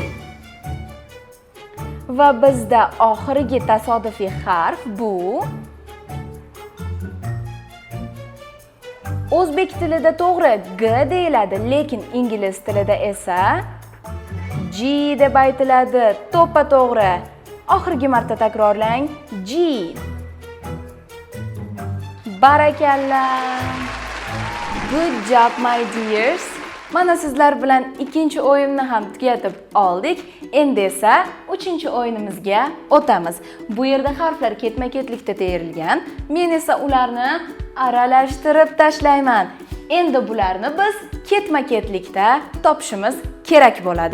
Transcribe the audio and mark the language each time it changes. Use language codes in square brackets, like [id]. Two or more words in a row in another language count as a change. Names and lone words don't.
[uz] Va bizda oxirgi tasodifiy harf bu o'zbek tilida to'g'ri G deyiladi, lekin ingliz tilida esa G deb aytiladi. To'ppa-to'g'ri. Oxirgi marta takrorlang G. Barakalla. [en] Good job my dears. [uz] Mana sizlar bilan ikkinchi o'yinni ham tugatib oldik. Endi esa uchinchi o'yinimizga o'tamiz. Bu yerda harflar ketma-ketlikda terilgan. Men esa ularni aralashtirib tashlayman. Endi bularni biz ketma-ketlikda topishimiz kerak bo'ladi.